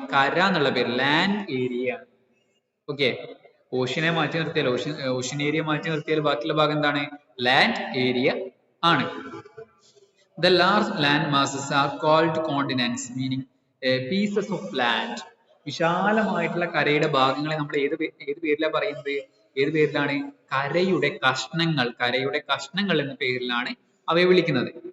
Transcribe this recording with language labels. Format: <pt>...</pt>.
<ml>കര എന്നുള്ള പേര്, ലാൻഡ് ഏരിയ. ഓക്കെ, ഓഷ്യനെ മാറ്റി നിർത്തിയാൽ, ഓഷ്യൻ ഏരിയ മാറ്റി നിർത്തിയാൽ ബാക്കിയുള്ള ഭാഗം എന്താണ്? ലാൻഡ് ഏരിയ ആണ്.</ml> <en>The large land masses are called continents, meaning pieces of land.</en> <ml>വിശാലമായിട്ടുള്ള കരയുടെ ഭാഗങ്ങളെ നമ്മൾ ഏത് പേരിലാണ് പറയുന്നത്? ഏത് പേരിലാണ്? കരയുടെ കഷ്ണങ്ങൾ എന്ന പേരിലാണ് അവയെ വിളിക്കുന്നത്.</ml>